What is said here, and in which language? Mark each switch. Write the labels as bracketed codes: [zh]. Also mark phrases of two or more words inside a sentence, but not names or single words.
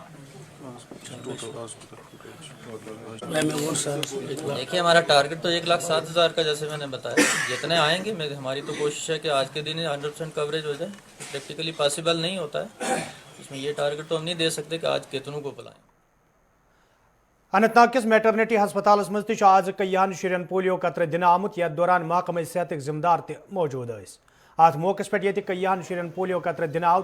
[ur] دیکھیے ہمارا ٹارگٹ تو 1,07,000 کا جیسے میں نے بتایا. جتنے آئیں گے ہماری تو کوشش ہے کہ آج کے دن 100% کوریج ہو جائے. پریکٹیکلی پاسبل نہیں ہوتا ہے. اس میں یہ ٹارگٹ تو ہم نہیں دے سکتے کہ آج کتنوں کو پلائیں. [ks] اننت ناگ کس میٹرنٹی ہسپتالس مز تہ آز کئیہن شرین پولیو قطرہ دن آمت. یتھ دوران محکمہ صحت ذمہ دار تہ موجود ٲسۍ. ات موقع پہ یہ کئیہن شرین پولیو قطرہ دن آو.